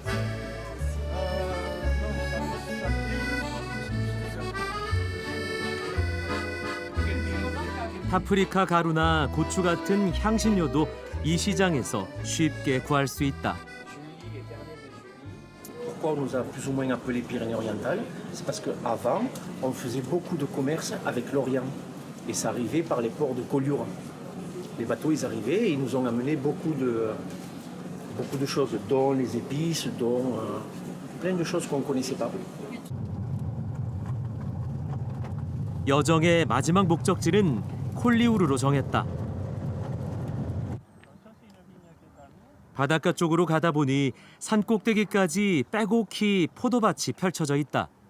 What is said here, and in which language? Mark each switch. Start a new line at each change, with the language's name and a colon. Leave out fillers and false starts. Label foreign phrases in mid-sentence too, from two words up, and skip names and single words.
Korean: 파프리카 가루나 고추 같은 향신료도 이 시장에서 쉽게 구할 수 있다.
French: pourquoi on nous a plus ou moins appelé Pyrénées-Orientales? C'est parce qu'avant, on faisait beaucoup de commerce avec l'Orient. Et ça arrivait par les ports de Collioure. Les bateaux, ils arrivaient et ils nous ont amené beaucoup de choses, dont les épices, dont plein de choses qu'on ne connaissait pas.
Korean: 여정의 마지막 목적지는 콜리우르로 정했다. 바닷가 쪽으로 가다 보니 산 꼭대기까지 빼곡히 포도밭이 펼쳐져 있다.